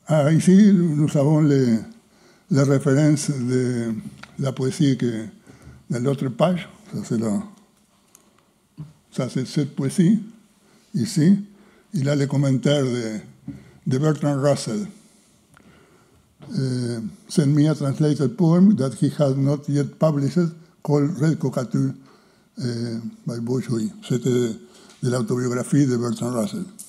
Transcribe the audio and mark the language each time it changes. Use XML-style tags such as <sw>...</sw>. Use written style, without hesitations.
<fr>Ici, nous avons les références de la poésie de l'autre page. Ça, c'est cette poésie, ici. Il a les commentaires de Bertrand Russell.</fr> <en>Sent me a translated poem that he had not yet published called Red Cockatoo by Beaujolais.</en> <fr>C'était de l'autobiographie de Bertrand Russell.</fr>